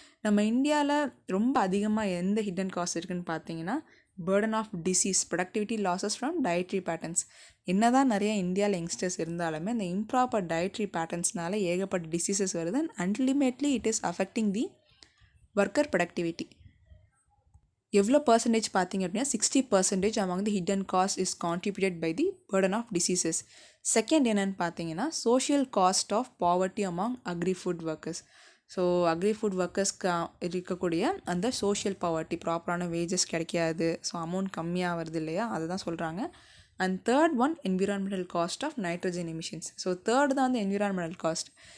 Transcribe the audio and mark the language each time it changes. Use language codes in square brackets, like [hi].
[ta] நம்ம இந்தியாவில் ரொம்ப அதிகமாக எந்த ஹிடன் காஸ்ட் இருக்குதுன்னு பார்த்தீங்கன்னா [en] burden of disease, productivity losses from dietary patterns. [ta] என்னதான் நிறைய இந்தியாவில் யங்ஸ்டர்ஸ் இருந்தாலுமே இந்த இம்ப்ராப்பர் டயட்ரி பேட்டர்ன்ஸ்னால ஏகப்பட்ட டிசீசஸ் வருது. [en] And ultimately it is affecting the worker productivity. [ta] எவ்வளோ பர்சன்டேஜ் பார்த்தீங்க அப்படின்னா [en] 60% among the hidden cost is contributed by the burden of diseases. [ta] Second என்னென்னு பார்த்தீங்கன்னா [en] Social cost of poverty among agri-food workers. [ta] So agri-food ஒர்க்கர்ஸ்க்கு இருக்கக்கூடிய அந்த social poverty, ப்ராப்பரான wages கிடைக்காது, so amount கம்மியாக வருது இல்லையா, அதை தான் சொல்கிறாங்க. [en] And third one environmental cost of nitrogen emissions. [ta] So third தான் வந்து என்விரான்மெண்டல் காஸ்ட்.